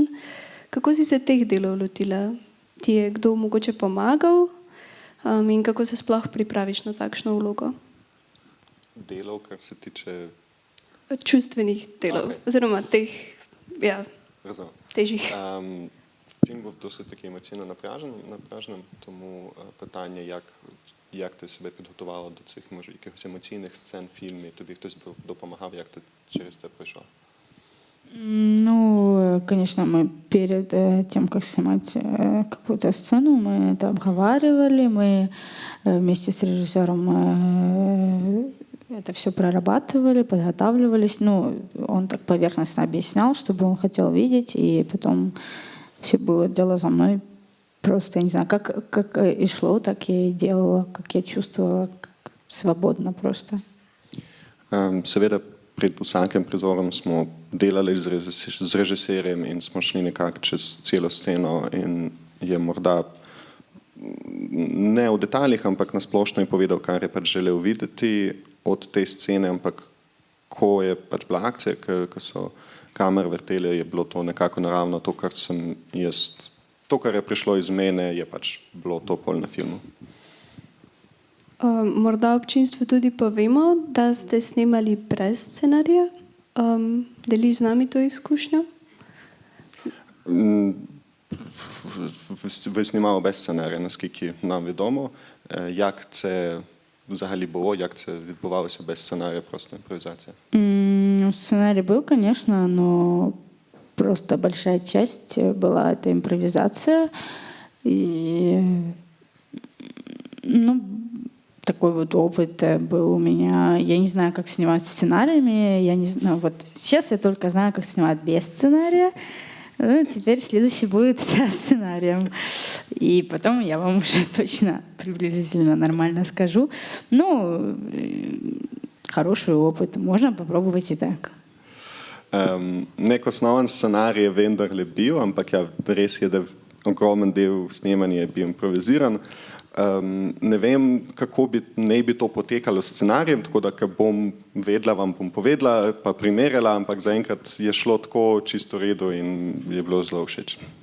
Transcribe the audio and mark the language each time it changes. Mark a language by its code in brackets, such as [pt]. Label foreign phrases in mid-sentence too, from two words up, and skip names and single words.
[sl] Kako si se teh delov lotila? Ti je kdo mogoče pomagal in kako se sploh pripraviš na takšno vlogo? Delov, kar se tiče... Čustvenih delov, oziroma teh, ja, Razumem. težjih. [uk] Film був досить такий емоційно напряжним, тому питання, як ти себе підготувала до цих, може, якихось емоційних сцен в фільмі, тобі хтось допомагав, як ти через це пройшла? [ru] Ну, конечно, мы перед тем, как снимать какую-то сцену, мы это обговаривали, мы вместе с режиссером это все прорабатывали, подготавливались. Ну, он так поверхностно объяснял, что бы он хотел видеть, и потом все было дело за мной. Просто, я не знаю, как и шло, так я и делала, как я чувствовала, свободно просто. Seveda, pred vsakim prizorom smo delali z režiserjem in smo šli nekako čez celo sceno in je morda ne v detaljih, ampak na splošno je povedal, kar je pač želel videti od te scene, ampak ko je pač bila akcija, ko so kamere vrtele, je bilo to nekako naravno, to, kar sem jaz, to, kar je prišlo iz mene, je pač bilo to pol na filmu. Morda občinstvu tudi povemo, da ste snemali brez scenarija. Deliš z nami to izkušnjo? Ви знімали без сценарія, наскільки нам відомо. Як це взагалі було, як це відбувалося без сценарія, просто імпровізація? Сценарий был, конечно, но просто большая часть была это импровизация. И, ну, такой вот опыт был у меня. Я не знаю, как снимать сценариями. Я не знаю, вот сейчас я только знаю, как снимать без сценария. Ну, теперь следующий будет со сценарием. И потом я вам уже точно приблизительно нормально скажу. Ну, хороший опыт. Можно попробовать и так. [sl] Nek osnoven scenarij je vendarle bil, ampak ja, res je, da ogromen del snemanja je bil improviziran. Ne vem, kako naj bi to potekalo s scenarijem, tako da, ko bom vedela, vam bom povedala, pa primerjala, ampak zaenkrat je šlo tako čisto v redu in je bilo zelo všeč.